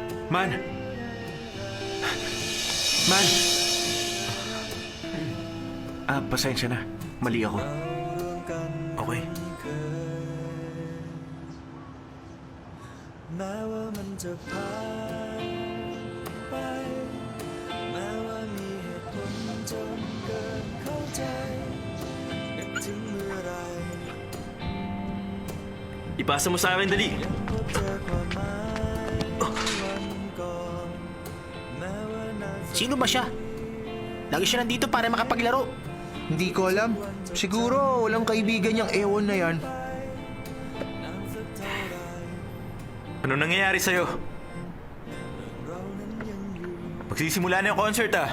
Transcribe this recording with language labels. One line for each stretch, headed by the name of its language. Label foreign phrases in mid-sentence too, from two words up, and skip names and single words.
Filipino: Man! Man! Pasensya na. Mali ako. Okay.
Thai: แม้ว่ามันจะผ่านไปแม้ว่ามีเหตุผลจนเกินเข้าใจนึกถึงเมื่อไร
Filipino: Ipasa mo sa akin, dali!
Thai: พบเจอความหมายในวันก่อนแม้ว่านานสัก
Filipino: Sino ba siya? Lagi siya nandito para makapaglaro. Hindi ko alam. Siguro walang kaibigan niyang ewan na yan. Ano nangyayari sa'yo? Magsisimula na yung concert